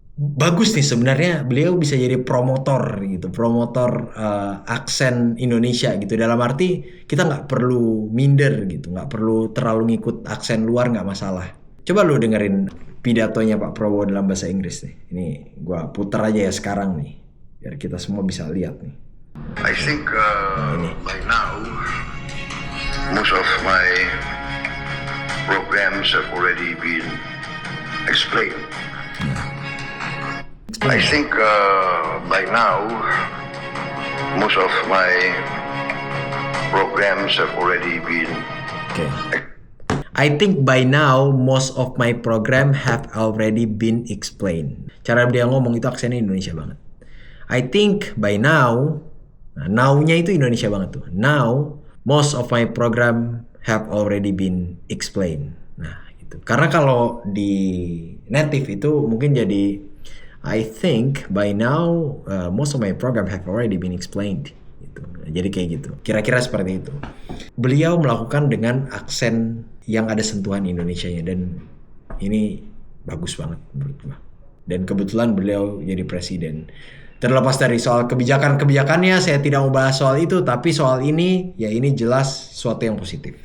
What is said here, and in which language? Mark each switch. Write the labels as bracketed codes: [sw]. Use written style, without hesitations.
[id] Bagus nih sebenarnya, beliau bisa jadi promotor gitu, promotor aksen Indonesia gitu. Dalam arti kita gak perlu minder gitu, gak perlu terlalu ngikut aksen luar, gak masalah. Coba lu dengerin pidatonya Pak Prabowo dalam bahasa Inggris nih. Ini gua puter aja ya sekarang nih, biar kita semua bisa lihat nih. [en] I think by now most of my programs have already been explained. I think by now most of my programs have already been. Okay. I think by now most of my program have already been explained. [id] Cara dia ngomong itu aksennya Indonesia banget. [en] I think by now, [id] nah, now-nya itu Indonesia banget tuh. [en] Now most of my program have already been explained. [id] Nah itu. Karena kalau di native itu mungkin jadi [en] I think by now most of my program have already been explained. [id] Gitu. Jadi kayak gitu. Kira-kira seperti itu. Beliau melakukan dengan aksen yang ada sentuhan Indonesianya, dan ini bagus banget menurut gua. Dan kebetulan beliau jadi presiden. Terlepas dari soal kebijakan-kebijakannya, saya tidak mau bahas soal itu, tapi soal ini, ya ini jelas suatu yang positif.